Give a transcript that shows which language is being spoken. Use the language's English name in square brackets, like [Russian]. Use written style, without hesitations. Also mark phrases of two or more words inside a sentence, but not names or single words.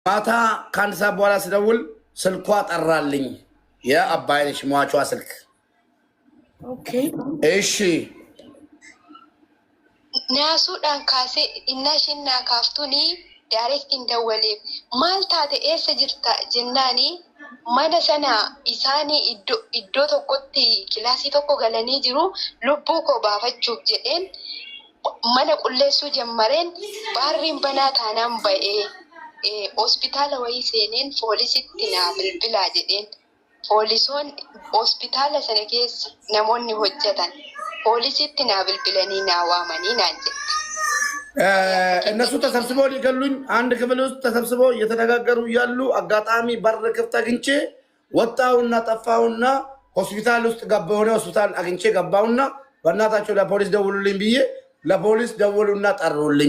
[Amharic] ማታ ከአንድ ሰዓት በኋላ ስደውል ስልኳ ጠራልኝ። የአባይነሽ ሟቿ ስልክ። ኦኬ እሺ [Oromo] naasuudhaan kaasee innashinnaa kaaftuni direct indawwaleef maal taate eessa jirta jennaanii mana sana isaanii iddoo tokkotti kilaasii tokko galanii jiru lubbuu koo baafachuuf jedheen mana qulleessuu jammareen baarriin banaa taanaan ba'ee hospitaala wayii seeneen poolisitti naa bilbilaa jedheen poolisoon hospitaala sana keessa namoonni hojjetan poolisitti naa bilbilanii naa waamanii naan jedhe [Amharic] እነሱ ተሰብስበው ሊገሉኝ አንድ ክፍል ውስጥ ተሰብስበው እየተነጋገሩ እያሉ አጋጣሚ በር ክፍት አግኝቼ ወጣውና ጠፋውና ሆስፒታል ውስጥ ገባው ነው ሆስፒታል አግኝቼ ገባውና በእናታቸው ለፖሊስ ደውሉልኝ ብዬ ለፖሊስ ደውሉና ጠሩልኝ።